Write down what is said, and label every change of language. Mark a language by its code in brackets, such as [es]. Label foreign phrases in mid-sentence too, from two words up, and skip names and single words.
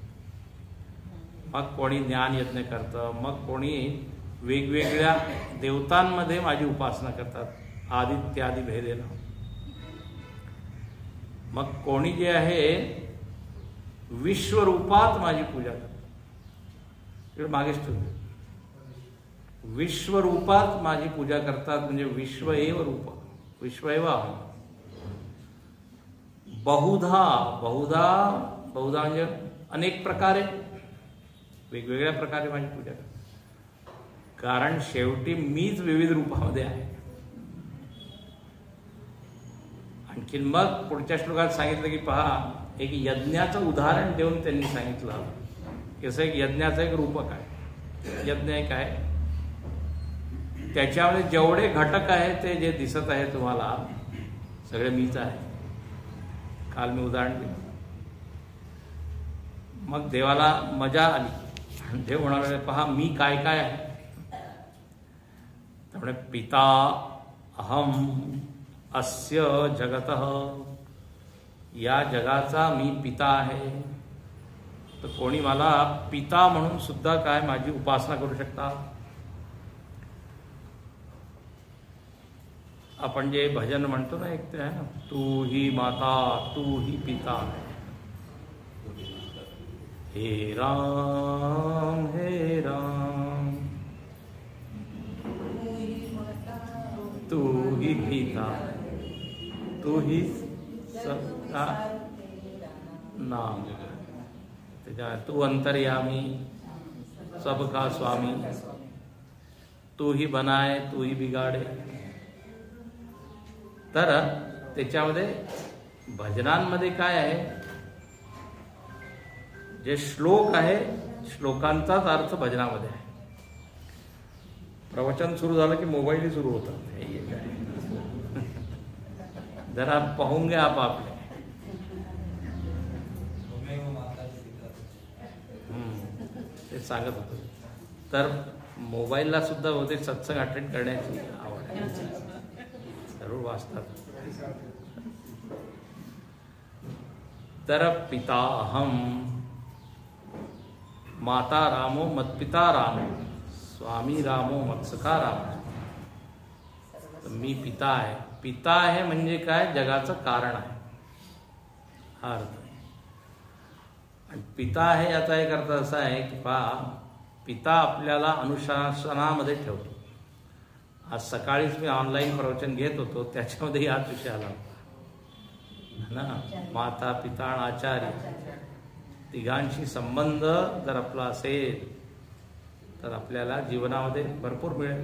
[mr] मग कोणी ज्ञान यज्ञ करतं, मग कोणी वेगवेगळ्या देवतांमध्ये माझी उपासना करतात, आदित्यादी भेदेनं. मग कोणी जे आहे विश्वरूपात माझी पूजा करतात. मागेच ठेवले, विश्वरूपात माझी पूजा करतात, म्हणजे [sa] विश्व एव रूप, विश्व एव अहम. [mr] बहुधा बहुधा बहुधा म्हणजे अनेक प्रकारे, वेगवेगळ्या प्रकारे माझी पूजा करतात. कारण शेवटी मीच विविध रूपामध्ये आहे. आणखीन मग पुढच्या श्लोकात सांगितलं की पहा, एक यज्ञाचं उदाहरण देऊन त्यांनी सांगितलं की असं एक यज्ञाचं एक रूपक आहे. यज्ञ एक आहे, त्याच्यामध्ये जेवढे घटक आहेत ते जे दिसत आहे तुम्हाला सगळे मीच आहे. काल मी उदाहरण दिलं. मग देवाला मजा आली. देव म्हणाले पहा मी काय काय आहे. [sa] त्यामुळे पिता अहम अस्य जगतः, [mr] या जगाचा मी पिता आहे. तर कोणी मला पिता म्हणून सुद्धा काय माझी उपासना करू शकता. आपण जे भजन म्हणतो ना, एक ते आहे ना, [hi] तू ही माता तू ही पिता, हे राम हे राम, तू ही पिता तू ही सबका नाम, त्याच्या तू अंतर्यामी सबका स्वामी, तू ही बनाए तू ही बिगाडे. [mr] तर त्याच्यामध्ये भजनांमध्ये काय आहे, जे श्लोक आहे श्लोकांचाच अर्थ भजनामध्ये आहे. प्रवचन सुरू झालं की मोबाईल सुरू होतात. जरा पाहून घ्या आपापले. ते सांगत होतो. तर मोबाईलला सुद्धा होते सत्संग अटेंड करण्याची आवड आहे, जरूर वाचतात. [sa] तर पिता अहम, माता रामो मत्पिता रामो, स्वामी रामो मत्सखा रामो. [mr] मी पिता आहे. पिता आहे म्हणजे काय, जगाचं कारण आहे हा अर्थ. आणि पिता आहे याचा एक अर्थ असा आहे की पहा, पिता आपल्याला अनुशासनामध्ये ठेवतो. आज सकाळीच मी ऑनलाईन प्रवचन घेत होतो, त्याच्यामध्ये हाच विषय आला ना, माता पिता आणि आचार्य तिघांशी संबंध जर आपला असेल तर आपल्याला जीवनामध्ये भरपूर मिळेल.